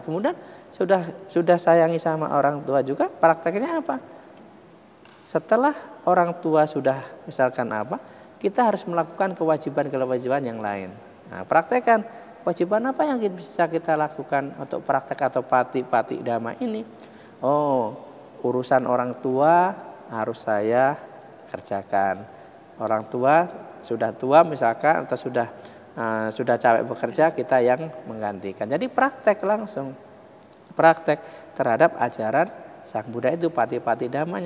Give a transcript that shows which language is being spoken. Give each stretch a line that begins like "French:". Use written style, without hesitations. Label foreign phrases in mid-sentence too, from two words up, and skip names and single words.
Indonesian: Kemudian sudah sayangi sama orang tua juga, prakteknya apa? Setelah orang tua sudah misalkan apa, kita harus melakukan kewajiban-kewajiban yang lain. Nah, praktekkan kewajiban apa yang bisa kita lakukan untuk praktek atau
Pali: pati-pati dhamma
Indonesian: ini. Oh, urusan orang tua harus saya kerjakan. Orang tua sudah tua misalkan atau sudah capek bekerja, kita yang menggantikan. Jadi praktek langsung. Praktek terhadap ajaran Sang Buddha itu
Pali: pati-pati dhammanya.